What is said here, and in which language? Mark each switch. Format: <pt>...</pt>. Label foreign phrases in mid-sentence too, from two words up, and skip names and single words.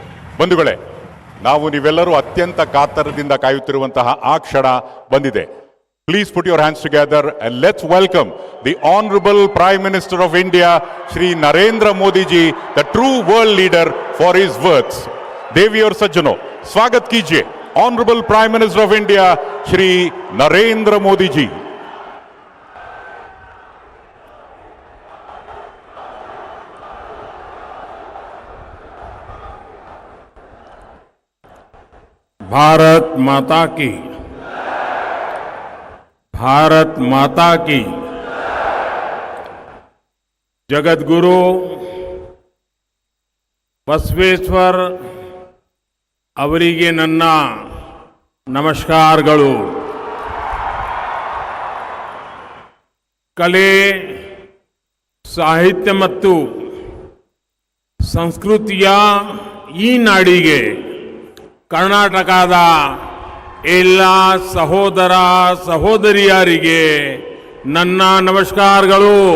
<kn>ಬಂಧುಗಳೇ, ನಾವು ನೀವೆಲ್ಲರೂ ಅತ್ಯಂತ ಕಾತರದಿಂದ ಕಾಯುತ್ತಿರುವಂತಹ ಆ ಕ್ಷಣ ಬಂದಿದೆ.</kn> <en>please put your hands together and let's welcome the honourable Prime Minister of India ಶ್ರೀ ನರೇಂದ್ರ ಮೋದಿ जी, the true world leader for his words.</en> <hi>देवी और सज्जनों, स्वागत कीजिए</hi> <en>honourable Prime Minister of India</en> <hi>श्री नरेंद्र मोदी जी. भारत माता की, भारत माता की.</hi> <kn>जगत गुरु बसवेश्वर ಅವರಿಗೆ ನನ್ನ ನಮಸ್ಕಾರಗಳು. ಕಲೆ, ಸಾಹಿತ್ಯ ಮತ್ತು ಸಂಸ್ಕೃತಿಯ ಈ ನಾಡಿಗೆ ಕರ್ನಾಟಕದ ಎಲ್ಲ ಸಹೋದರ ಸಹೋದರಿಯರಿಗೆ ನನ್ನ ನಮಸ್ಕಾರಗಳು.</kn>